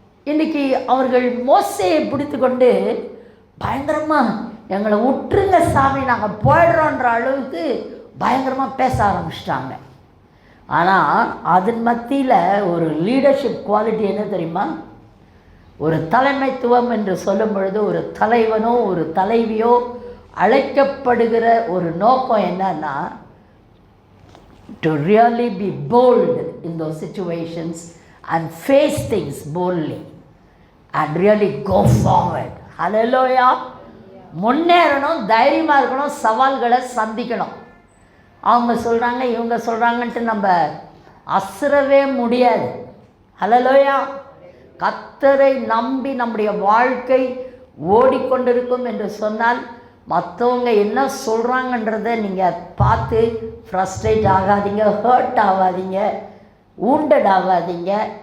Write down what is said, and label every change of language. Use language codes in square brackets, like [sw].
[ta] இன்றைக்கி அவர்கள் மோசேயை பிடித்து கொண்டு பயங்கரமாக எங்களை விட்டுருங்க சாமி, நாங்கள் போயிடுறோன்ற அளவுக்கு பயங்கரமாக பேச ஆரம்பிச்சிட்டாங்க. ஆனால் அதன் மத்தியில் ஒரு [en] leadership quality [ta] என்ன தெரியுமா? ஒரு தலைமைத்துவம் என்று சொல்லும் பொழுது ஒரு தலைவனோ ஒரு தலைவியோ அழைக்கப்படுகிற ஒரு நோக்கம் என்னன்னா, [en] to really be bold in those situations and face things boldly and really go forward. Hallelujah. [ta] முன்னேறணும், தைரியமாக இருக்கணும், சவால்களை சந்திக்கணும். அவங்க சொல்கிறாங்க இவங்க சொல்கிறாங்கன்ட்டு நம்ம அசரவே முடியாது. ஹல்லேலூயா. கர்த்தரை நம்பி நம்முடைய வாழ்க்கை ஓடிக்கொண்டிருக்கும் என்று சொன்னால் மற்றவங்க என்ன சொல்கிறாங்கன்றதை நீங்கள் பார்த்து ஃப்ரஸ்ட்ரேட் ஆகாதீங்க, ஹர்ட் ஆகாதீங்க, ஊண்டட் ஆகாதீங்க.